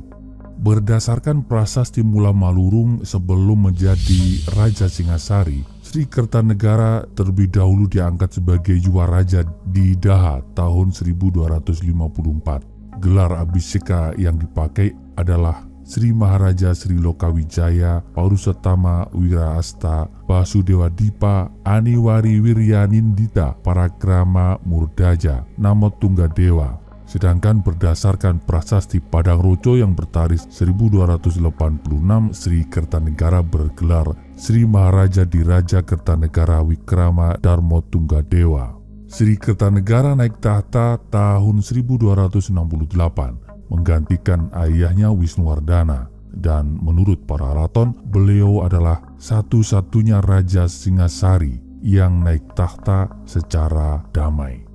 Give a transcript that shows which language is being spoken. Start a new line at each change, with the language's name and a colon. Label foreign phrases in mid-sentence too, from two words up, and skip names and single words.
Indonesian: Berdasarkan prasasti Mula Malurung sebelum menjadi Raja Singasari, Sri Kertanegara terlebih dahulu diangkat sebagai Yuwaraja di Daha tahun 1254. Gelar abhiseka yang dipakai adalah Sri Maharaja Sri Lokawijaya Paurusetama Wiraasta Basudewa Dipa Aniwari Wiryanindita Parakrama Murdaja Namo Tunggadewa. Sedangkan berdasarkan prasasti Padang Roco yang bertarikh 1286, Sri Kertanegara bergelar Sri Maharaja Diraja Kertanegara Wikrama Darmo Tunggadewa. Sri Kertanegara naik tahta tahun 1268, menggantikan ayahnya Wisnuwardana, dan menurut Pararaton, beliau adalah satu-satunya Raja Singasari yang naik tahta secara damai.